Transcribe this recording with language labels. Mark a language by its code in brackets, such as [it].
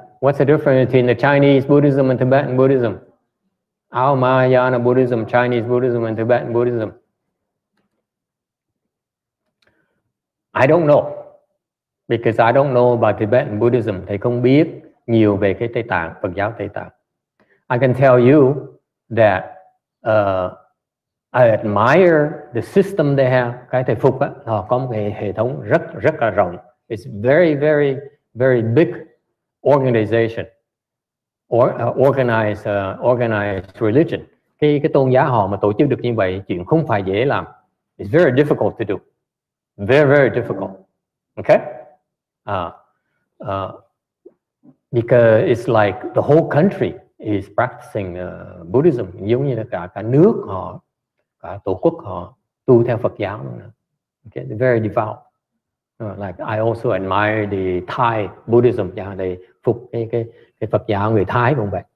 [en] What's the difference between the Chinese Buddhism and Tibetan Buddhism? Our Mahayana Buddhism, Chinese Buddhism, and Tibetan Buddhism. I don't know, because I don't know about Tibetan Buddhism. [vi] Thầy không biết nhiều về cái Tây Tạng, Phật giáo Tây Tạng. [en] I can tell you that I admire the system they have. [vi] Cái thầy phục á, họ có một cái hệ thống rất là rộng. [en] It's very, very, very big organization, or organized religion. [vi] Cái tôn giáo họ mà tổ chức được như vậy, chuyện không phải dễ làm. [en] It's very difficult to do. Very, very difficult. Okay? Because it's like the whole country is practicing Buddhism. [vi] Giống như là cả nước họ, cả tổ quốc họ tu theo Phật giáo nữa. [en] Okay? They're very devout. Like I also admire the Thai Buddhism. [vi] They phục cái Phật giáo người Thái cũng vậy.